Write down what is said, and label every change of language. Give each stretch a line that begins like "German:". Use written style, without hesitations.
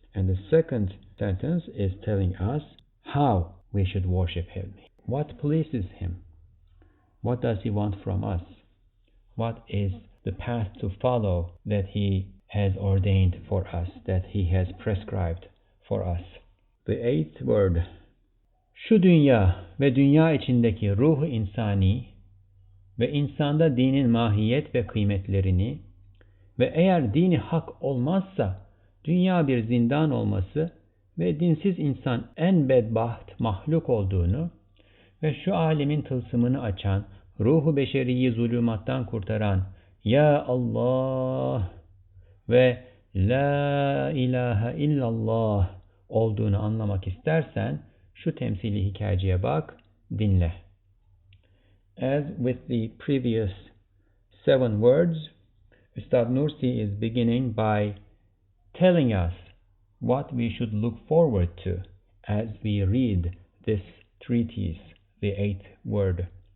English: And the second sentence is telling us how we should worship Him. What pleases Him? What does He want from us? What is the path to follow that He has ordained for us, that He has prescribed for us? The 8th word.
Turkish: Şu dünya ve dünya içindeki ruh-u insani ve insanda dinin mahiyet ve kıymetlerini ve eğer dini hak olmazsa dünya bir zindan olması ve dinsiz insan en bedbaht mahluk olduğunu ve şu alemin tılsımını açan, ruhu beşeriyi zulümattan kurtaran Ya Allah ve La ilahe illallah olduğunu anlamak istersen şu temsili hikayeciye bak, dinle.
English: As with the previous 7 words, Ustad Nursi is beginning by telling us what we should look forward to as we read this treatise, the 8th word.